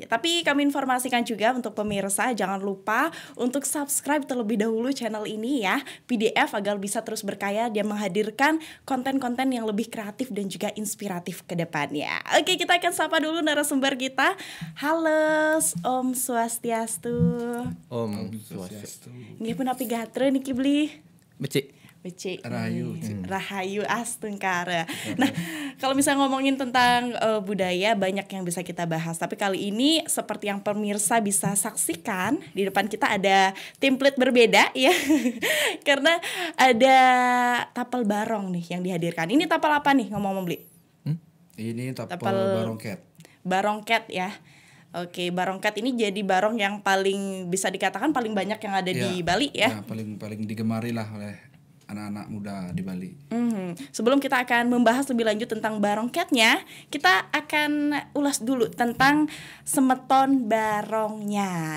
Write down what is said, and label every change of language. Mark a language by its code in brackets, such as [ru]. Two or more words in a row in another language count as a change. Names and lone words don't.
[id] Tapi kami informasikan juga untuk pemirsa jangan lupa untuk subscribe terlebih dahulu channel ini ya PDF agar bisa terus berkaya dan menghadirkan konten-konten yang lebih kreatif dan juga inspiratif ke depannya. Oke, kita akan sapa dulu narasumber kita. Halo, [ban] Om Swastiastu. Om Swastiastu. Nggih pun api gatre niki Bli. Becik. Rahayu Astungkara. [id] Nah, kalau misalnya ngomongin tentang budaya banyak yang bisa kita bahas. Tapi kali ini seperti yang pemirsa bisa saksikan di depan kita ada template berbeda ya. Karena ada tapel barong nih yang dihadirkan. Ini tapel apa nih ngomong-ngomong Bli? Ini tapel barongket. Barongket ya. Oke, barongket ini jadi barong yang paling bisa dikatakan paling banyak yang ada di Bali ya. Ya, paling digemari lah oleh anak-anak muda di Bali. Sebelum kita akan membahas lebih lanjut tentang barongketnya, kita akan ulas dulu tentang Semeton Barongnya.